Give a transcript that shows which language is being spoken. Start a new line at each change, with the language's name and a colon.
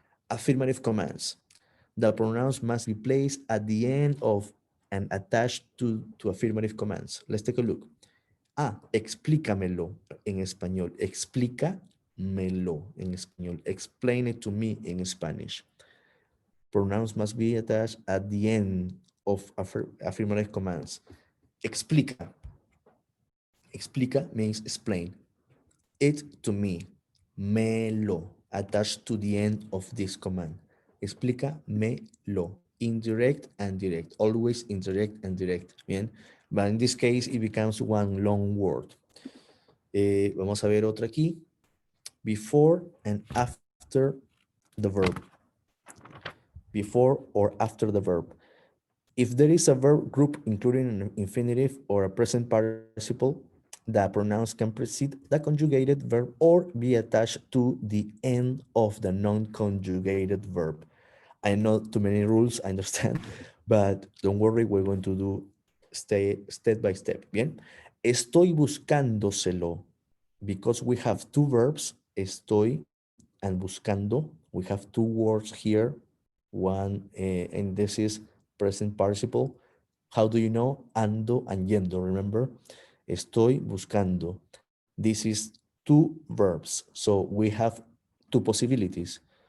English: Affirmative commands. The pronouns must be placed at the end of and attached to affirmative commands. Let's take a look.
Spanish: Explícamelo en español. Explícamelo en español.
English: Explain it to me in Spanish. Pronouns must be attached at the end of affirmative commands. Explica. Explica means explain. It to me. Melo. Attached to the end of this command. Explícamelo. Indirect and direct. Always indirect and direct. Bien. But in this case, it becomes one long word.
Spanish: Vamos a ver otra aquí.
English: Before and after the verb. Before or after the verb. If there is a verb group including an infinitive or a present participle, the pronouns can precede the conjugated verb or be attached to the end of the non-conjugated verb. I know too many rules, I understand, but don't worry, we're going to do step by step. Bien,
Spanish: estoy buscándoselo
English: because we have two verbs, estoy and buscando. We have two words here, one, and this is present participle. How do you know? Ando and yendo, remember?
Spanish: Estoy buscando.
English: This is two verbs. So we have two possibilities.